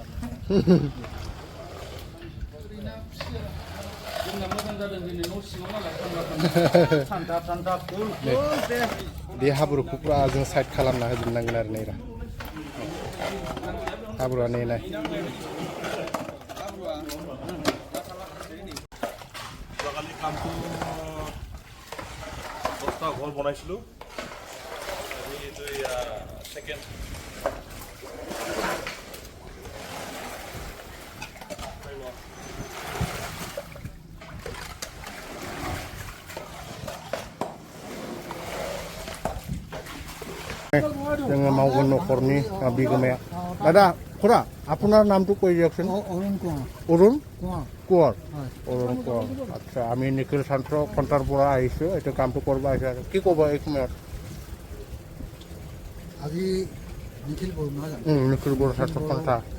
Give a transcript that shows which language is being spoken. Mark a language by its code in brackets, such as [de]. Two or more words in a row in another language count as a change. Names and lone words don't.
[brx] बे हाब्रुखौ पुरा जों साइड खालामना होजोबनांगोन आरो नैरा हाब्रुआ नेनाय [as] যোৱাকালি কামটো 10টা ঘৰ বনাইছিলোঁ এইটো সেকেন্ড [brx] जोङो मावगोन न'खरनि बिगोमाया [as] দাদা খুড়া আপোনাৰ নামটো কৈ দিয়কচোন অৰুণ কোঁৱৰ অৰুণ কোঁৱৰ আচ্ছা আমি নিখিল ছাত্ৰ সন্থাৰ পৰা আহিছোঁ এইটো কামটো কৰিব আহিছোঁ আৰু কি ক'ব এই সময়ত আজি নিখিল বড়ো ছাত্ৰ সন্থাৰ